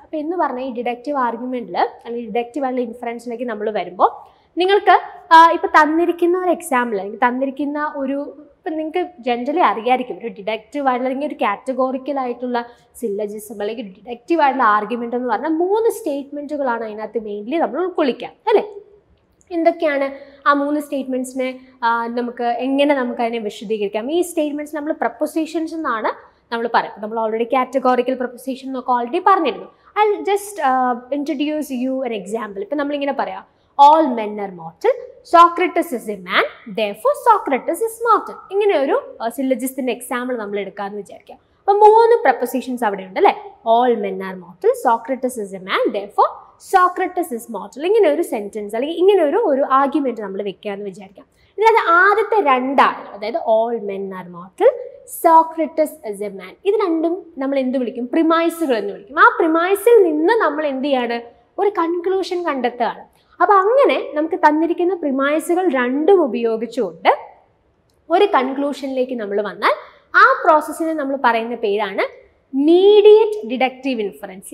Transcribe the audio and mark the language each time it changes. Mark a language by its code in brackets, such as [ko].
[ml] അപ്പോൾ എന്ന് പറഞ്ഞാൽ ഈ ഡിഡക്റ്റീവ് ആർഗ്യുമെൻറ്റിൽ അല്ലെങ്കിൽ ഡിഡക്റ്റീവ് ആയിട്ടുള്ള ഇൻഫറൻസിലേക്ക് നമ്മൾ വരുമ്പോൾ നിങ്ങൾക്ക് ഇപ്പോൾ തന്നിരിക്കുന്ന ഒരു എക്സാമ്പിൾ അല്ലെങ്കിൽ തന്നിരിക്കുന്ന ഇപ്പം നിങ്ങൾക്ക് ജനറലി അറിയാമായിരിക്കും ഒരു ഡിഡക്റ്റീവ് ആയിട്ടുള്ള അല്ലെങ്കിൽ ഒരു കാറ്റഗോറിക്കൽ ആയിട്ടുള്ള സില്ലജിസം അല്ലെങ്കിൽ ഡിഡക്റ്റീവ് ആയിട്ടുള്ള ആർഗ്യുമെൻ്റ് എന്ന് പറഞ്ഞാൽ 3 സ്റ്റേറ്റ്മെൻറ്റുകളാണ് അതിനകത്ത് മെയിൻലി നമ്മൾ ഉൾക്കൊള്ളിക്കുക അല്ലേ. എന്തൊക്കെയാണ് ആ 3 സ്റ്റേറ്റ്മെൻറ്റ്സിനെ എങ്ങനെ നമുക്കതിനെ വിശദീകരിക്കാം? ഈ സ്റ്റേറ്റ്മെൻറ്റ്സ് നമ്മൾ പ്രപ്പോസിഷൻസ് എന്നാണ് നമ്മൾ പറയും. നമ്മൾ ഓൾറെഡി കാറ്റഗോറിക്കൽ പ്രപ്പോസിഷൻ എന്നൊക്കെ ഓൾറെഡി പറഞ്ഞിരുന്നു. [en] I just introduce you an example. [ml] ഇപ്പം നമ്മളിങ്ങനെ പറയാം, [en] all men are mortal, Socrates is a man, therefore Socrates is mortal. [ml] ഇങ്ങനെ ഒരു സില്ലജിസ്റ്റിൻ്റെ എക്സാമ്പിൾ നമ്മൾ എടുക്കാമെന്ന് വിചാരിക്കാം. അപ്പം 3 പ്രപ്പോസിഷൻസ് അവിടെ ഉണ്ട് അല്ലേ. [en] all men are mortal, Socrates is a man, therefore Socrates is mortal. [ml] ഇങ്ങനെ ഒരു സെൻറ്റൻസ് അല്ലെങ്കിൽ ഇങ്ങനെ ഒരു ആർഗ്യുമെൻറ്റ് നമ്മൾ വെക്കാമെന്ന് വിചാരിക്കാം. ഇതിനകത്ത് ആദ്യത്തെ 2 ആളുകൾ, അതായത് [en] all men are mortal, Socrates is a man, [ml] ഇത് രണ്ടും നമ്മൾ എന്ത് വിളിക്കും? പ്രിമൈസുകൾ എന്ന് വിളിക്കും. ആ പ്രിമൈസിൽ നിന്ന് നമ്മൾ എന്ത് ചെയ്യാണ്? ഒരു കൺക്ലൂഷൻ കണ്ടെത്തുകയാണ്. അപ്പോൾ അങ്ങനെ നമുക്ക് തന്നിരിക്കുന്ന പ്രിമൈസുകൾ 2 ഉപയോഗിച്ചുകൊണ്ട് ഒരു കൺക്ലൂഷനിലേക്ക് നമ്മൾ വന്നാൽ ആ പ്രോസസ്സിനെ നമ്മൾ പറയുന്ന പേരാണ് മീഡിയറ്റ് ഡിഡക്റ്റീവ് ഇൻഫറൻസ്.